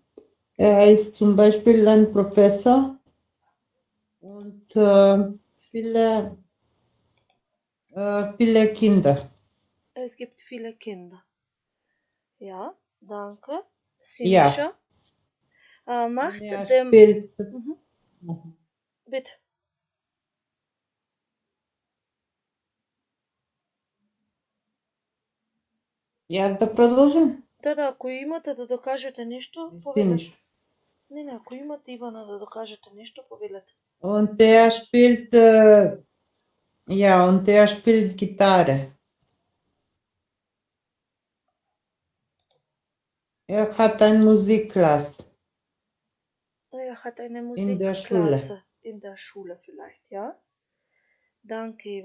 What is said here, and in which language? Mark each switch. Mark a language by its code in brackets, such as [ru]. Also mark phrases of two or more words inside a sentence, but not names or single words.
[de] Er ist zum Beispiel ein Professor und viele Kinder. Es gibt viele Kinder. Ja, danke. Ja. Sinisha. Macht Er dem... spielt, Bitte. [mk] Јас да продолжам? Да, ако имате да докажете нешто, Синиш. повелете. Не, ако имате, Ивана, да докажете нешто, повелете. [de] Und er spielt, und er spielt Gitarre. Er hat eine Musikklasse. Er hat eine In der Musikklasse. In der Schule vielleicht, ja?